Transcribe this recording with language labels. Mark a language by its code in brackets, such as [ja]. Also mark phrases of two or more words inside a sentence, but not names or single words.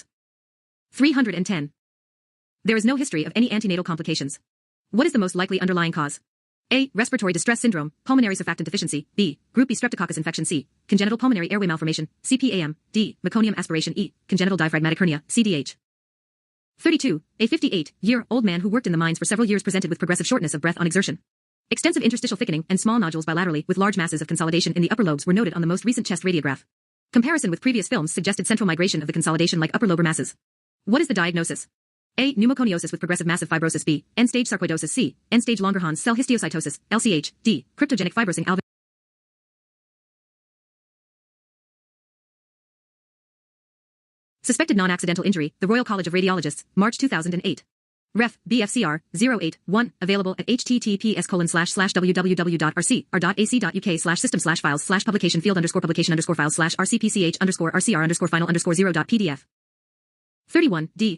[en] 310. There is no history of any antenatal complications. What is the most likely underlying cause? A. Respiratory distress syndrome, pulmonary surfactant deficiency. B. Group B streptococcus infection. C. Congenital pulmonary airway malformation, CPAM. D. Meconium aspiration. E. Congenital diaphragmatic hernia, CDH. 32. A 58-year-old man who worked in the mines for several years presented with progressive shortness of breath on exertion. Extensive interstitial thickening and small nodules bilaterally with large masses of consolidation in the upper lobes were noted on the most recent chest radiograph. Comparison with previous films suggested central migration of the consolidation like upper lobar masses. What is the diagnosis? A. Pneumoconiosis with progressive massive fibrosis. B. End-stage sarcoidosis. C. End-stage Langerhans cell histiocytosis, LCH. D. Cryptogenic fibrosing alveoli. Suspected non-accidental injury, the Royal College of Radiologists, March 2008. Ref. BFCR 081, available at https://www.rcr.ac.uk/system/files/publication field_score/rcpch_file/rcr_final_0.pdf. 31. D.